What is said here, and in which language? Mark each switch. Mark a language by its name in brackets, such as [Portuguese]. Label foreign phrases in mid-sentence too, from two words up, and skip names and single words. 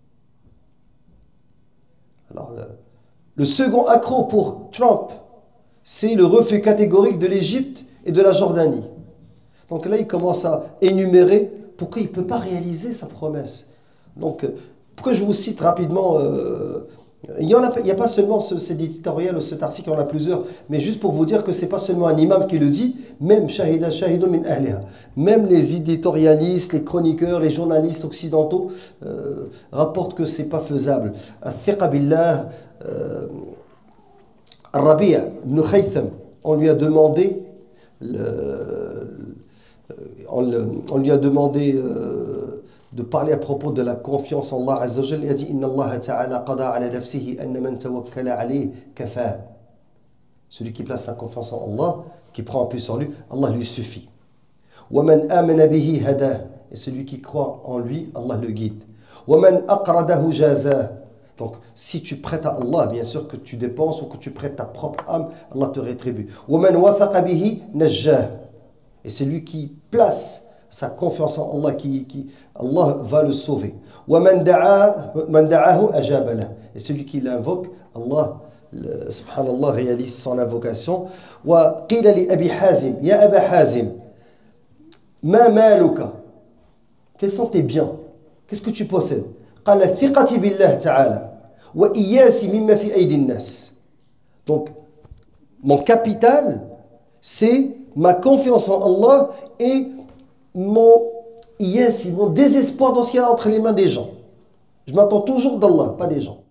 [French] Alors, le second accroc pour Trump, c'est le refus catégorique de l'Égypte et de la Jordanie. Donc là, il commence à énumérer pourquoi il ne peut pas réaliser sa promesse. Donc, pourquoi je vous cite rapidement il n'y a pas seulement cet éditorial ou cet article, il y en a plusieurs, mais juste pour vous dire que ce n'est pas seulement un imam qui le dit, même [Arabic] شاهد من أهلها, [French] même les éditorialistes, les chroniqueurs, les journalistes occidentaux rapportent que ce n'est pas faisable. [Arabic] الثقة بالله, [French] Al-Rabi' ibn Khaytham, on lui a demandé de parler à propos de la confiance en Allah [Arabic] عز وجل. [French] Il a dit [Arabic] إن الله تعالى قضى على نفسه أن من توكل عليه كفى. [French] Celui qui place sa confiance en Allah, qui prend appui sur lui, Allah lui suffit. [Arabic] ومن آمن به هداه. [French] Et celui qui croit en lui, Allah le guide. [Arabic] ومن أقرضه جزاه. [French] Donc, si tu prêtes à Allah, bien sûr que tu dépenses ou que tu prêtes ta propre âme, Allah te rétribue. [Arabic] ومن وثق به نجاه. [French] Et c'est lui qui place sa confiance en Allah, Allah va le sauver. [Arabic] وَمَنْ دَعَاهُ أَجَابَ لَهُ. [French] Et celui qui l'invoque, Allah, subhanallah, réalise son invocation. [Arabic] وَقِيلَ لِأَبِي حَازِمْ يَا أَبَا حَازِمْ مَا مَالُكَ. [French] Quels sont tes biens? Qu'est-ce que tu possèdes? [Arabic] قال ثقتي بالله تعالى وإياسي مما في أيدي الناس. [French] Donc, mon capital, c'est ma confiance en Allah et mon iyasi, mon désespoir dans ce qu'il y a entre les mains des gens. Je m'attends toujours d'Allah, pas des gens.